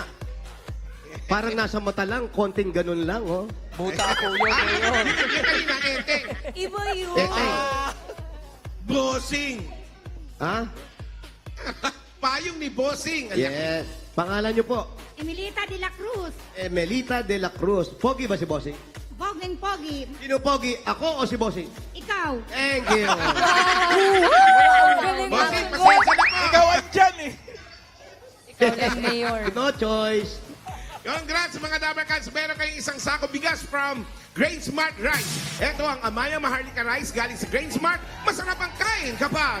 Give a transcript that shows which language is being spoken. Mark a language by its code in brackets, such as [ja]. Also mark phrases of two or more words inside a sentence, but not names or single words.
[tl] Parang nasa mata lang, konting ganun lang, oh. Buta ako yun, Mayor. Yung kanina, Enteng. Iba yun. Tete. Bossing. Ha? Payong ni Bossing. Ayan. Yes. Pangalan nyo po? Emilita de la Cruz. Melita de la Cruz. Pogi ba si Bossing? Poging Pogi. Sino Pogi? Ako o si Bossing? Ikaw. [en] Thank you. [tl] Galing Bossing, ang pasensya na po. Ikaw andyan eh. Ikaw lang, Mayor. [en] No choice. [tl] Congrats mga dabarkads. Meron kayong isang sako bigas from Grain Smart Rice. Ito ang Amaya Maharlika Rice galing sa Grain Smart. Masarap ang kain kapag